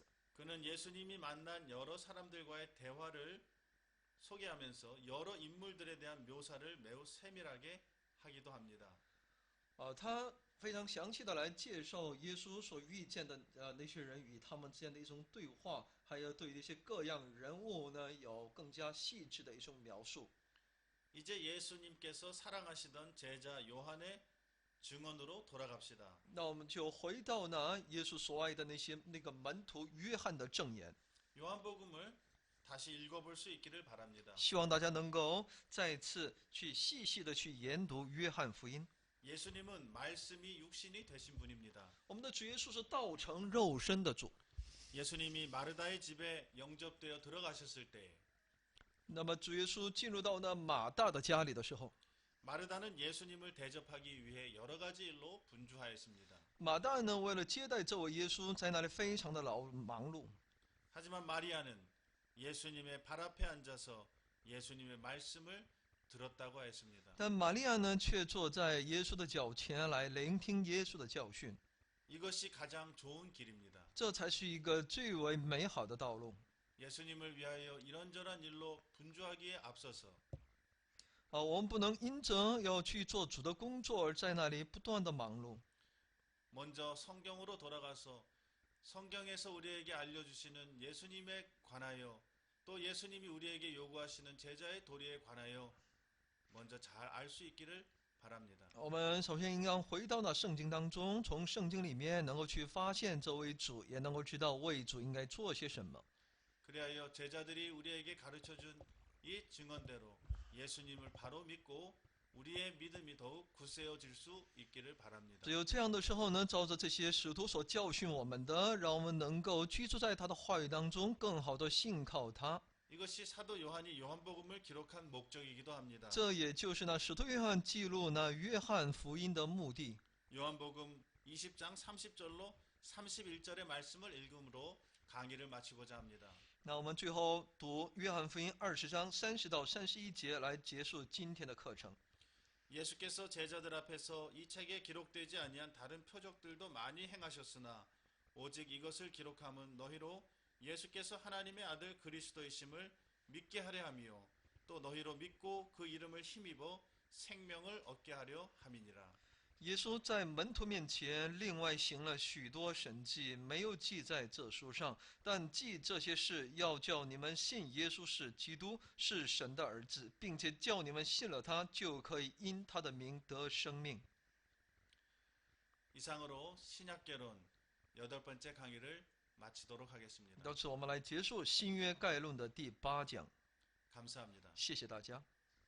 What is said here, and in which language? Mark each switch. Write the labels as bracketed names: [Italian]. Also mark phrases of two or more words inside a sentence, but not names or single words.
[Korean] 그는 예수님이 만난 여러 사람들과의 대화를 소개하면서 여러 인물들에 대한 묘사를 매우 세밀하게 하기도 합니다. [Chinese] 他非常详细的来介绍耶稣所遇见的那些人与他们之间的一种对话，还有对于一些各样人物呢有更加细致的一种描述。 [Korean] 이제 예수님께서 사랑하시던 제자 요한의 증언으로 돌아갑시다. [Chinese] 那我们就回到呢耶稣所爱的那个门徒约翰的证言。 [Korean] 요한복음을 다시 읽어볼 수 있기를 바랍니다. [Chinese] 希望大家能够再次去细细的去研读约翰福音。 [Korean] 예수님은 말씀이 육신이 되신 분입니다. [Chinese] 我们的主耶稣是道成肉身的主。 [Korean] 예수님이 마르다의 집에 영접되어 들어가셨을 때 [Chinese] 那么主耶稣进入到那马大的家里的时候， [Korean] 마르다는 예수님을 대접하기 위해 여러 가지 일로 분주하였습니다. [Chinese] 马大呢为了接待这位耶稣，在那里非常的忙碌。 [Korean] 하지만 마리아는 예수님의 발 앞에 앉아서 예수님의 말씀을 들었다고 했습니다. [Chinese] 但玛利亚呢却坐在耶稣的脚前来聆听耶稣的教训， [Korean] 이것이 가장 좋은 길입니다. [Chinese] 这才是一个最为美好的道路。 [Korean] 예수님을 위하여 이런저런 일로 분주하기에 앞서서 [Chinese] 我们不能因着要去做主的工作而在那里不断的忙碌。 [Korean] 먼저 성경으로 돌아가서 성경에서 우리에게 알려주시는 예수님에 관하여 또 예수님이 우리에게 요구하시는 제자의 도리에 관하여 먼저 잘 알 수 있기를 바랍니다. [Chinese] 我们首先应当回到那圣经当中，从圣经里面能够去发现这位主，也能够知道为主应该做些什么。 [Korean] 그리하여 제자들이 우리에게 가르쳐준 이 증언대로 예수님을 바로 믿고 우리의 믿음이 더욱 굳세어질 수 있기를 바랍니다. [Chinese] 只有这样的时候呢，照着这些使徒所教训我们的，让我们能够居住在他的话语当中，更好的信靠他。 [Korean] 이것이 사도 요한이 요한복음을 기록한 목적이기도 합니다. [Chinese] 这也就是呢，使徒约翰记录呢约翰福音的目的。 [Korean] 요한복음 20장 30절로 31절의 말씀을 읽음으로 강의를 마치고자 합니다. [Chinese] 那我们最后读约翰福音20章30到31节来结束今天的课程。 [Korean] 예수께서 제자들 앞에서 이 책에 기록되지 아니한 다른 표적들도 많이 행하셨으나 오직 이것을 기록함은 너희로 예수께서 하나님의 아들 그리스도이심을 믿게 하려 함이요 또 너희로 믿고 그 이름을 힘입어 생명을 얻게 하려 함이니라. [Chinese] 耶稣在门徒面前另外行了许多神迹，没有记在这书上，但记这些事，要叫你们信耶稣是基督，是神的儿子，并且叫你们信了他，就可以因他的名得生命。 [Korean] 이상으로 신약개론 8번째 강의를 마치도록 하겠습니다. [Chinese] 到此，我们来结束新约概论的第8讲。 [Korean] 감사합니다. [Chinese] 谢谢大家。